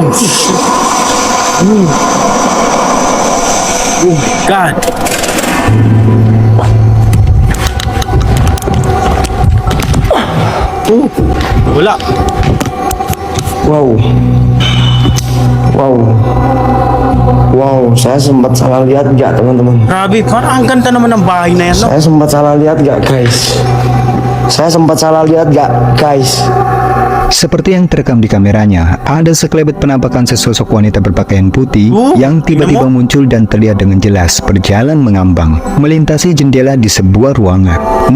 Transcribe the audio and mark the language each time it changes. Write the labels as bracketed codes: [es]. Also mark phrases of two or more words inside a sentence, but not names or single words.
[tl] God! Wala! [id] Wow, saya sempat salah lihat nggak teman-teman? [tl] Grabe, parang ang ganda naman ng bahay na yan, no? [id] Saya sempat salah lihat nggak guys? Seperti yang terekam di kameranya, ada sekelebat penampakan sesosok wanita berpakaian putih yang tiba-tiba muncul dan terlihat dengan jelas berjalan mengambang, melintasi jendela di sebuah ruangan.